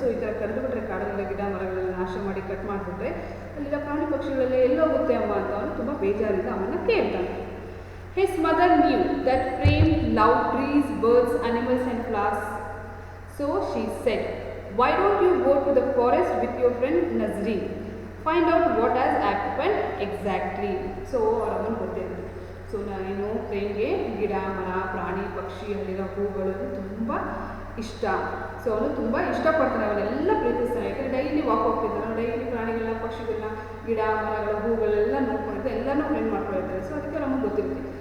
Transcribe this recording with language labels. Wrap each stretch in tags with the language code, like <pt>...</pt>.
<kn>So ಈ ಥರ ಕಡಿದ್ಬಿಟ್ರೆ ಕಾಡಲ್ಲಿರೋ ಗಿಡ ಮರಗಳೆಲ್ಲ ನಾಶ ಮಾಡಿ ಕಟ್ ಮಾಡಿಬಿಟ್ರೆ ಅಲ್ಲಿರೋ ಪ್ರಾಣಿ ಪಕ್ಷಿಗಳೆಲ್ಲ ಎಲ್ಲೋಗುತ್ತೆ ಅಮ್ಮ ಅಂತ ಅವನು ತುಂಬ ಬೇಜಾರಿಂದ ಅಮ್ಮನ ಕೇಳ್ತಾನೆ.</kn> <en>His mother knew that Prem loved trees, birds, animals and flowers. So she said, "Why don't you go to the forest with your friend Nazreen? Find out what has happened exactly."</en> <kn>So ಅವರ ಅಮ್ಮನ ಗೊತ್ತಿರುತ್ತೆ. So ನಾನು ಪ್ರೇಮ್ಗೆ ಗಿಡ ಮರ ಪ್ರಾಣಿ ಪಕ್ಷಿ ಅಲ್ಲಿರೋ ಹೂಗಳು ತುಂಬ ಇಷ್ಟ. ಸೊ ಅವನು ತುಂಬ ಇಷ್ಟಪಡ್ತಾನೆ, ಅವನ್ನೆಲ್ಲ ಪ್ರೀತಿಸ್ತಾನೆ. ಯಾಕಂದರೆ ಡೈಲಿ ವಾಕ್ ಹೋಗ್ತಿದ್ದಾನೆ, ಡೈಲಿ ಪ್ರಾಣಿಗಳನ್ನ ಪಕ್ಷಿಗಳನ್ನ ಗಿಡ ಮರಗಳ ಹೂಗಳೆಲ್ಲ ನೋಡ್ಕೊಂಡಿರ್ತಾರೆ, ಎಲ್ಲನೂ ಫ್ರೆಂಡ್ ಮಾಡ್ಕೊಂಡಿರ್ತಾರೆ. ಸೊ ಅದಕ್ಕೆ ನಮಗೆ ಗೊತ್ತಿರುತ್ತೆ.</kn>